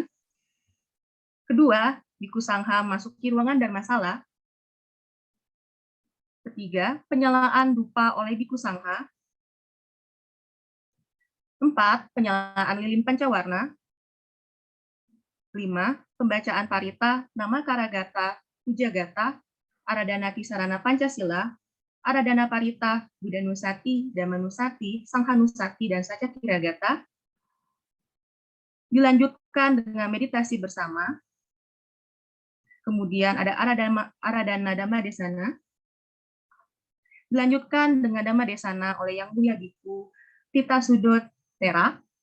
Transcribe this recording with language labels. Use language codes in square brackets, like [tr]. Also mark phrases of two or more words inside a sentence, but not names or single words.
[id] Kedua, Biku Sangha masuki ruangan Dharmasala. Ketiga, penyalaan dupa oleh Biku Sangha. 4, penyalaan lilin pancawarna. 5, pembacaan parita, nama Karagata, Pujagata, Aradana Tisarana Pancasila, Aradana Parita, Buddha Nusati, Dhamma Nusati, Sangha Nusati, dan Saca Kiragata. Dilanjutkan dengan meditasi bersama. Kemudian ada Aradana Dhamma Desana. Dilanjutkan dengan Dhamma Desana oleh Yang Mulia Biku Tita Sudot Tera.